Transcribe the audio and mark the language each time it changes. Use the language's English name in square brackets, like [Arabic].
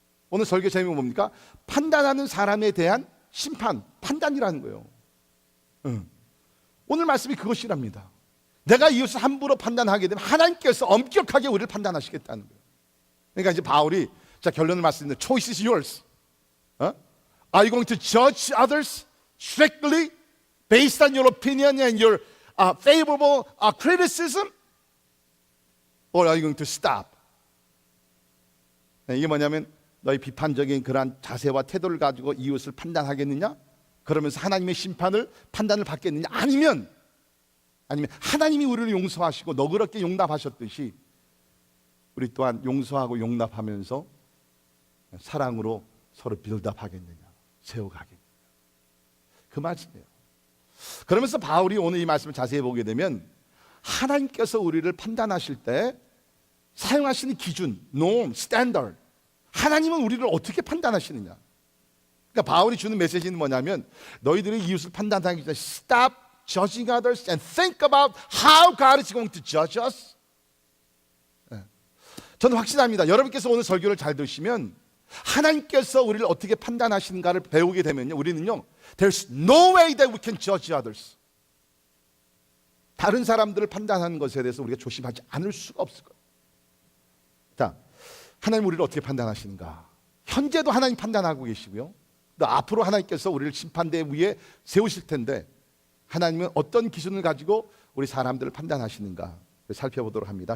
[Korean] 오늘 설교 제목이 뭡니까? 판단하는 사람에 대한 심판, 판단이라는 거예요. 오늘 말씀이 그것이랍니다. 내가 이웃을 함부로 판단하게 되면 하나님께서 엄격하게 우리를 판단하시겠다는 거예요. 그러니까 이제 바울이, 자, 결론을 말씀드리는데, [English] choice is yours. Are you going to judge others strictly based on your opinion and your favorable criticism? Or are you going to stop? [Korean] 이게 뭐냐면 너희 비판적인 그러한 자세와 태도를 가지고 이웃을 판단하겠느냐? 그러면서 하나님의 판단을 받겠느냐? 아니면 하나님이 우리를 용서하시고 너그럽게 용납하셨듯이 우리 또한 용서하고 용납하면서 사랑으로 서로 빌드업하겠느냐, 세워가겠느냐, 그 말씀이에요. 그러면서 바울이 오늘 이 말씀을 자세히 보게 되면 하나님께서 우리를 판단하실 때 사용하시는 기준, norm, standard, 하나님은 우리를 어떻게 판단하시느냐. 그러니까 바울이 주는 메시지는 뭐냐면 너희들이 이웃을 판단하기 전에 [English] stop judging others and think about how God is going to judge us. [Korean] 저는 확신합니다. 여러분께서 오늘 설교를 잘 들으시면 하나님께서 우리를 어떻게 판단하시는가를 배우게 되면요, 우리는요, [English] There's no way that we can judge others. [Korean] 다른 사람들을 판단하는 것에 대해서 우리가 조심하지 않을 수가 없을 거예요. 자, 하나님 우리를 어떻게 판단하시는가? 현재도 하나님 판단하고 계시고요, 또 앞으로 하나님께서 우리를 심판대 위에 세우실 텐데 하나님은 어떤 기준을 가지고 우리 사람들을 판단하시는가 살펴보도록 합니다.